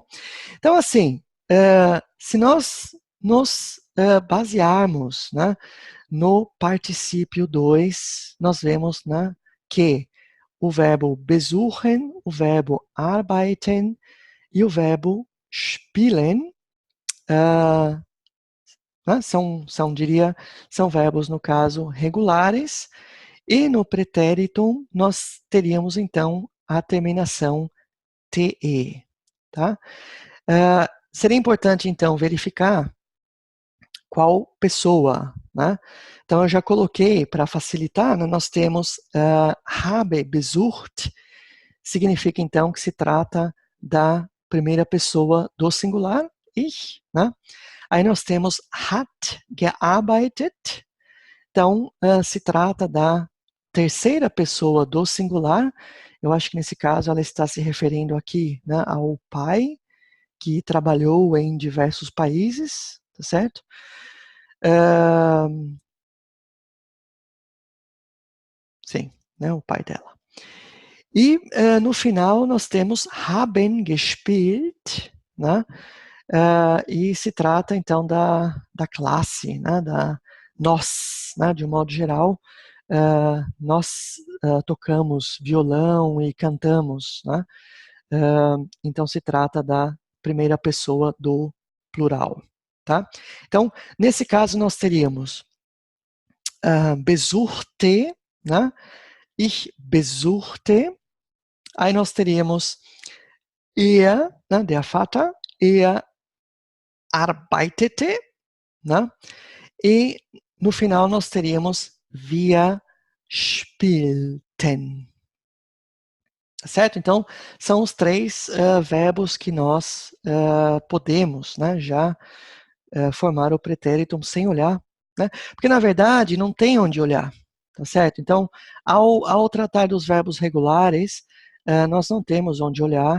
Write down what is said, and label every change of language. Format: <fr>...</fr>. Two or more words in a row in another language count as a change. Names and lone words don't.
<pt>Então, assim, se nós nos basearmos, né, no particípio 2, nós vemos, né, que o verbo besuchen, o verbo arbeiten e o verbo spielen né, são verbos, no caso, regulares, e no pretérito nós teríamos, então, a terminação TE. Tá? Seria importante, então, verificar qual pessoa, né? Então, eu já coloquei, para facilitar, né, nós temos</pt> <de>habe besucht,</de> <pt>significa, então, que se trata da primeira pessoa do singular, ich, né? Aí nós temos</pt> <de>hat gearbeitet,</de> <pt>então se trata da terceira pessoa do singular. Eu acho que nesse caso ela está se referindo aqui, né, ao pai, que trabalhou em diversos países, tá certo? Sim, né, o pai dela. E no final nós temos</pt> <de>haben gespielt,</de> <pt>né? E se trata então da classe, né? Nós, né? De um modo geral, nós tocamos violão e cantamos, né? Então se trata da primeira pessoa do plural, tá? Então, nesse caso nós teríamos besuchte, né?</pt> <de>Ich besuchte.</de> <pt>Aí nós teríamos er, né,</pt> <de>der Vater, er arbeitete,</de> <pt>né? E no final nós teríamos</pt> <de>wir spielten.</de> <pt>Certo? Então, são os três verbos que nós podemos, né, já formar o pretérito sem olhar, né? Porque, na verdade, não tem onde olhar, tá certo? Então, ao tratar dos verbos regulares, nós não temos onde olhar.</pt>